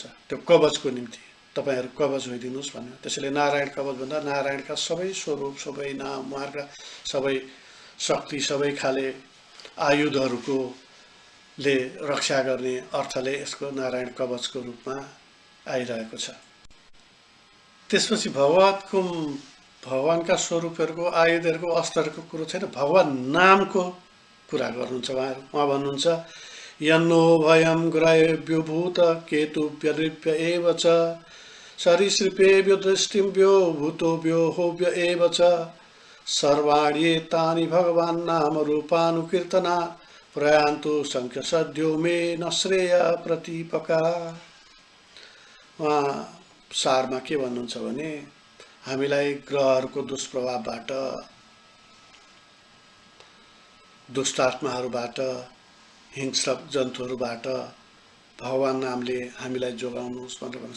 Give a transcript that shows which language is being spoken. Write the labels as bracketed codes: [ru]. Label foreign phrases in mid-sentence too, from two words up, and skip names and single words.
[ne] त्यो कवचको निम्ति तपाईहरू कवच होइदिनुहोस् भन्ने। त्यसैले नारायण कवच भन्दा नारायणका सबै स्वरूप, सबै नाम, उहाँका सबै शक्ति, सबै खाले आयुधहरूको ले रक्षा गर्ने अर्थले यसको नारायण कवचको रूपमा आइरहेको छ। त्यसपछि भगवानका स्वरूपहरूको, आयुधहरूको, अस्त्रहरूको कुरो छैन, भगवान नामको कुरा गर्नुहुन्छ उहाँहरू। उहाँ भन्नुहुन्छ, [sa] यन्नो भयं ग्रहेभ्यो भूत केतुभ्यर्भ्य एव च सरीसृपेभ्यो दृष्टिभ्यो भूतोभ्यो होभ्य एव च सर्वाण्येतानि भगवान् नाम रूपानुकीर्तना प्रयान्तु संख्य सद्यो मे न श्रेय प्रतिपका। [ne] उहाँ सारमा के भन्नुहुन्छ भने, हामीलाई ग्रहहरूको दुष्प्रभावबाट, दुष्टात्माहरूबाट, हिंस्रक जन्तुहरूबाट भगवान नामले हामीलाई जोगाउनुहोस् भनेर भन्नुहुन्छ।